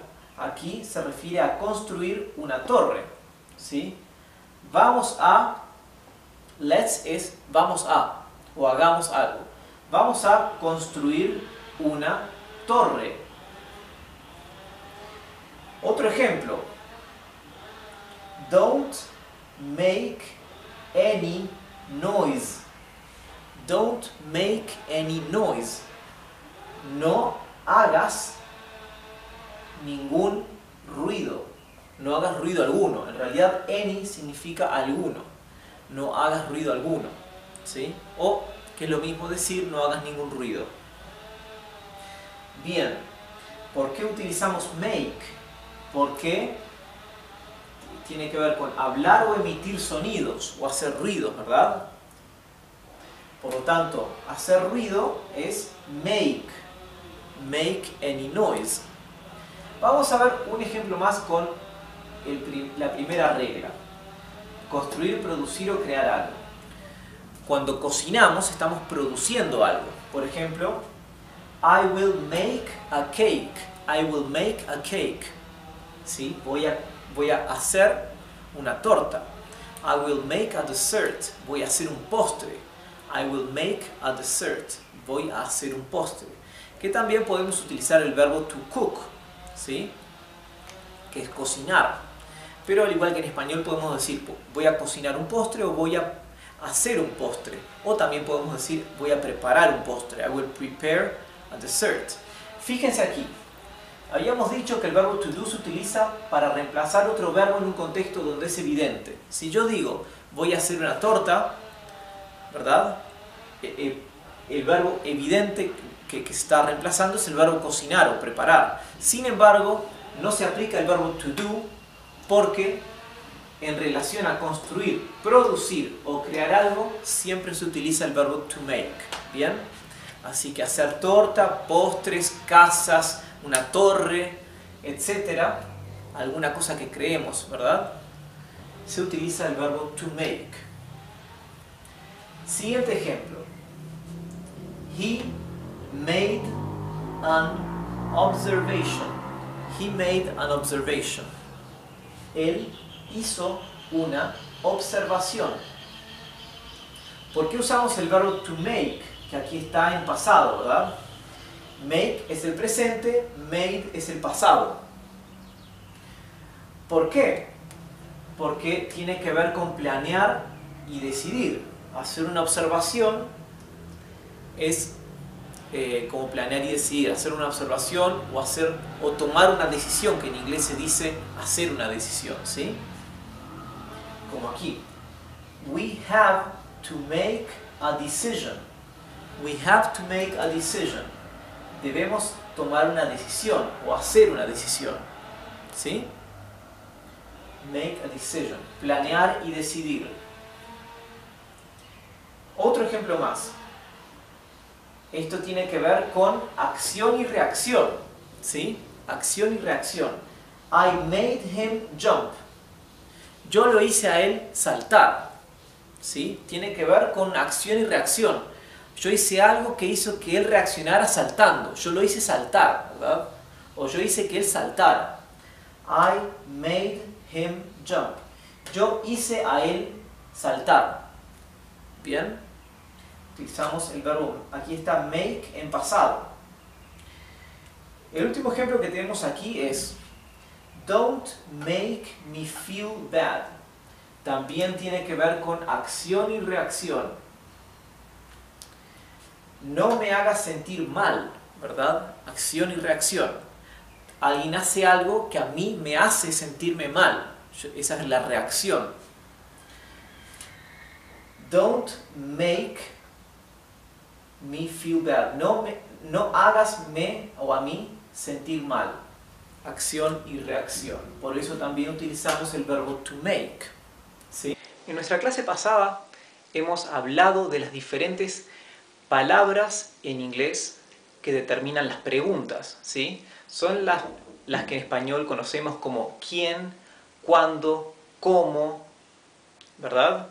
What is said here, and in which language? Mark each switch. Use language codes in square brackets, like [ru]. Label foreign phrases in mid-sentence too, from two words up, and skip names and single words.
[es] Aquí se refiere a construir una torre. ¿Sí? Let's es vamos a o hagamos algo. Vamos a construir una torre. Otro ejemplo. [en] Don't make any noise. Don't make any noise. [es] No hagas ningún ruido. No hagas ruido alguno. En realidad, any significa alguno. No hagas ruido alguno. ¿Sí? O, que es lo mismo decir, no hagas ningún ruido. Bien. ¿Por qué utilizamos make? Porque tiene que ver con hablar o emitir sonidos o hacer ruidos, ¿verdad? Por lo tanto, hacer ruido es make. [en] Make any noise. [es] Vamos a ver un ejemplo más con la primera regla. Construir, producir o crear algo. Cuando cocinamos estamos produciendo algo. Por ejemplo, [en] I will make a cake. I will make a cake. [es] ¿Sí? Voy a hacer una torta. [en] I will make a dessert. [es] Voy a hacer un postre. [en] I will make a dessert. [es] Voy a hacer un postre. Que también podemos utilizar el verbo [en] to cook, [es] ¿sí? Que es cocinar. Pero al igual que en español podemos decir voy a cocinar un postre o voy a hacer un postre. O también podemos decir voy a preparar un postre. [en] I will prepare a dessert. [es] Fíjense aquí. Habíamos dicho que el verbo [en] to do [es] se utiliza para reemplazar otro verbo en un contexto donde es evidente. Si yo digo voy a hacer una torta, ¿verdad? El verbo evidente que se está reemplazando es el verbo cocinar o preparar. Sin embargo, no se aplica el verbo [en] to do [es] porque en relación a construir, producir o crear algo siempre se utiliza el verbo [en] to make. [es] ¿Bien? Así que hacer torta, postres, casas, una torre, etcétera, alguna cosa que creemos, ¿verdad? se utiliza el verbo [en] to make. [es] Siguiente ejemplo. [en] He made an observation. He made an observation. [es] Él hizo una observación. ¿Por qué usamos el verbo [en] to make? [es] Que aquí está en pasado, ¿verdad? Make es el presente, made es el pasado. ¿Por qué? Porque tiene que ver con planear y decidir. Hacer una observación es como planear y decidir. Hacer una observación o tomar una decisión, que en inglés se dice hacer una decisión, ¿sí? Como aquí. [en] We have to make a decision. We have to make a decision. [es] Debemos tomar una decisión o hacer una decisión, ¿sí? [en] Make a decision. [es] Planear y decidir. Otro ejemplo más. Esto tiene que ver con acción y reacción, ¿sí? Acción y reacción. [en] I made him jump. [es] Yo lo hice a él saltar, ¿sí? Tiene que ver con acción y reacción. Yo hice algo que hizo que él reaccionara saltando. Yo lo hice saltar, ¿verdad? O yo hice que él saltara. [en] I made him jump. [es] Yo hice a él saltar. ¿Bien? Utilizamos el verbo, aquí está make en pasado. El último ejemplo que tenemos aquí es [en] don't make me feel bad. [es] También tiene que ver con acción y reacción. No me hagas sentir mal, ¿verdad? Acción y reacción. Alguien hace algo que a mí me hace sentirme mal. Esa es la reacción. [en] Don't make me feel bad. [es] No hagasme o a mí sentir mal. Acción y reacción. Por eso también utilizamos el verbo [en] to make, [es] ¿sí? En nuestra clase pasada hemos hablado de las diferentes palabras en inglés que determinan las preguntas, ¿sí? Son las que en español conocemos como quién, cuándo, cómo, ¿verdad?